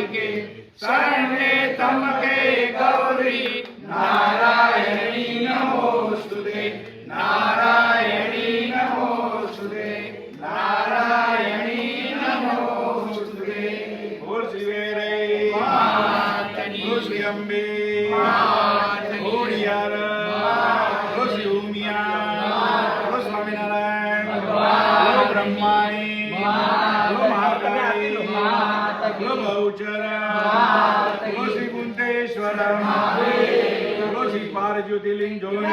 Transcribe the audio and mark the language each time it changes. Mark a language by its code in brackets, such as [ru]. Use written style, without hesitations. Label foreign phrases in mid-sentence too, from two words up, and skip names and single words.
[sa] शरण्ये त्र्यंबके गौरी नारायणी नमोस्तुते नारायणी नमोस्तुते नारायणी नमोस्तुते। [hi] बोल श्री वेरे बोल श्री अम्बे बोल यार बोल श्री उमिया बोल स्वामीनारायण बोल ब्रह्माणी बोल महाकाली बोल बहुचरा बोल श्री कुंतेश्वर बोल श्री पारज्योतिर्लिंग